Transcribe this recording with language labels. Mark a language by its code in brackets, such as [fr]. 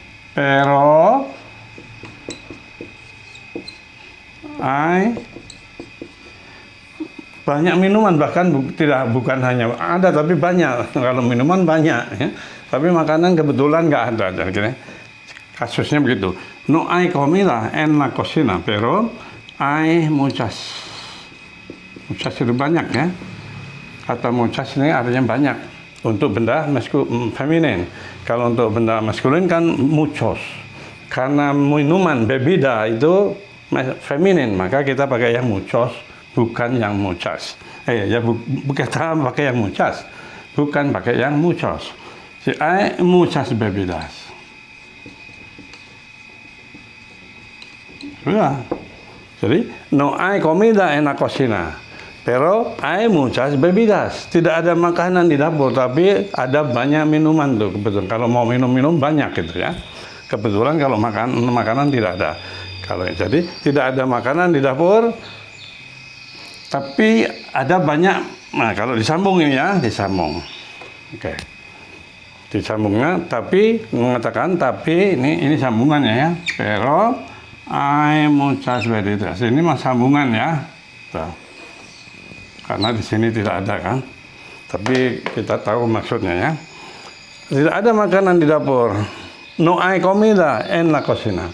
[es] Pero hay [id] banyak minuman, bahkan bukan hanya ada tapi banyak. Kalau minuman banyak ya, tapi makanan kebetulan nggak ada. Jadi kasusnya begitu. [es] No hay comida en la cocina, pero hay muchas. [id] Muchas itu banyak ya. Kata muchas ini artinya banyak. Untuk benda feminin. Kalau untuk benda maskulin kan muchos. Karena minuman bebida itu feminin, maka kita pakai yang muchos, bukan yang muchas. Kita pakai yang muchas, bukan pakai yang muchos. [es] Si hay muchas bebidas. [id] Ya. [es] Jadi, no hay comida en la cocina, pero hay muchas bebidas. [id] Tidak ada makanan di dapur, tapi ada banyak minuman tuh. Kebetulan kalau mau minum banyak gitu ya. Kebetulan kalau makanan tidak ada. Kalau jadi tidak ada makanan di dapur, tapi ada banyak. Nah, kalau disambung ini ya, disambung. Oke. Disambungnya, tapi mengatakan tapi ini sambungannya ya. [es] Pero hay muchas bebidas. [id] Ini mah sambungan ya. Tuh. Karena di sini tidak ada kan. Tapi kita tahu maksudnya ya. Tidak ada makanan di dapur. [es] No hay comida en la cocina.